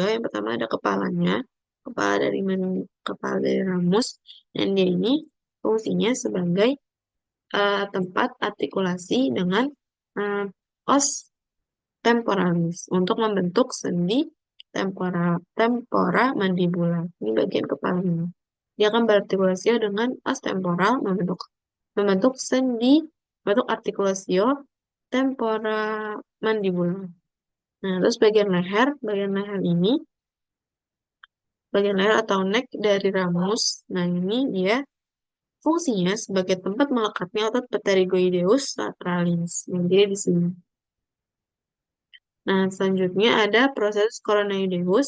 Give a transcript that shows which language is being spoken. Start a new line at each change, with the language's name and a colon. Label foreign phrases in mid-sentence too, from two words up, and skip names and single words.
Indonesian: Yang pertama ada kepalanya, kepala dari ramus, dan dia ini fungsinya sebagai tempat artikulasi dengan uh, os temporalis untuk membentuk sendi tempora mandibula. Ini bagian kepalanya. dia akan berartikulasi dengan os temporal membentuk sendi, membentuk artikulasio tempora mandibular. Nah, terus bagian leher ini, bagian leher atau neck dari ramus. Nah, ini dia fungsinya sebagai tempat melekatnya otot pterygoideus lateralis. Nah, jadi di sini. Nah, selanjutnya ada proses coronoideus.